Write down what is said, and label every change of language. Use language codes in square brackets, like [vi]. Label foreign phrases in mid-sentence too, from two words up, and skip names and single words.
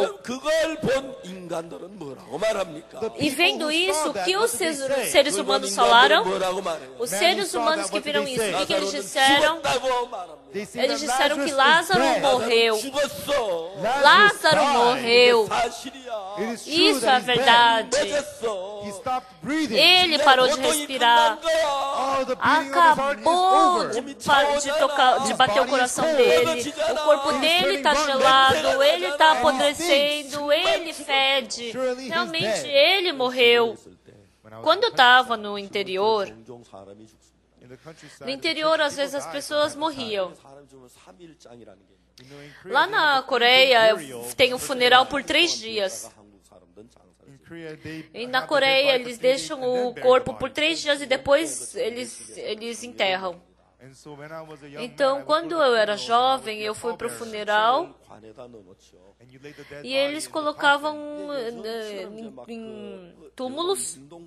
[ko] 그걸 본 인간들은 뭐라고 말합니까? [pt] E vendo isso, o que os seres humanos falaram? [ko] 뭐라고 말해요? [pt] Os seres humanos que viram isso, o que eles disseram? [ko] 죽었다고 말합니다. [pt] Eles disseram que Lázaro morreu. [ko] 죽었어. [pt] Lázaro morreu. [ko] 사실이야. [pt] Isso é verdade. [ko] 맺었어. [pt] Ele parou de respirar. Acabou de bater o coração dele. O corpo dele está gelado. Ele está apodrecendo. Ele fede. Realmente, ele morreu. Quando eu estava no interior, [ko] 종종 사람이 죽습니다. [pt] no interior, às vezes as pessoas morriam. [ko] 사람 죽으면 3일장이라는 게 있는데 [pt] Lá na Coreia tem um funeral por 3 dias. E na Coreia eles deixam o corpo por 3 dias e depois eles enterram. Então, quando eu era jovem, eu fui para o funeral e eles colocavam em túmulos.